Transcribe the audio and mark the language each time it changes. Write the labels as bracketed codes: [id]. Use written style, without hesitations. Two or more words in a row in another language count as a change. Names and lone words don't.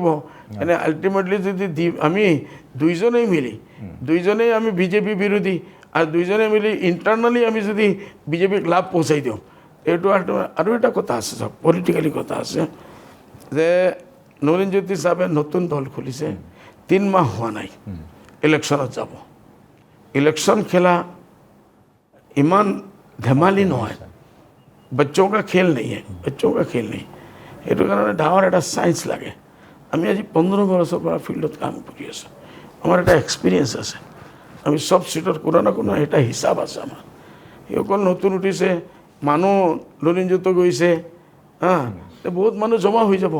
[as] এনে আল্টিমেটলি যদি আমি দুইজনেই আমি বিজেপি বিৰোধী আৰু দুইজনে মিলি ইণ্টাৰনেলি আমি যদি বিজেপিক লাভ পहुঁচাই দিওঁ, এইটো আৰু এটা কথা আছে, চাওক পলিটিকেলি কথা আছে যে লুৰিণজ্যোতি চাহাবে নতুন দল খুলিছে, 3 মাহ হোৱা নাই, ইলেকশ্যনত যাব। ইলেকশ্যন খেলা ইমান ধেমালি নহয়, [hi] बच्चों का खेल नहीं है, बच्चों का खेल नहीं। [as] সেইটো কাৰণে ডাঙৰ এটা চায়েন্স লাগে। আমি আজি 15 বছৰৰ পৰা ফিল্ডত কাম কৰি আছোঁ, আমাৰ এটা এক্সপিৰিয়েঞ্চ আছে, আমি চব চিটত কোনো না কোনো এটা হিচাপ আছে আমাৰ। সেইসকল নতুন উঠিছে, মানুহ লুৰিণজ্যোতি গৈছে, বহুত মানুহ জমা হৈ যাব।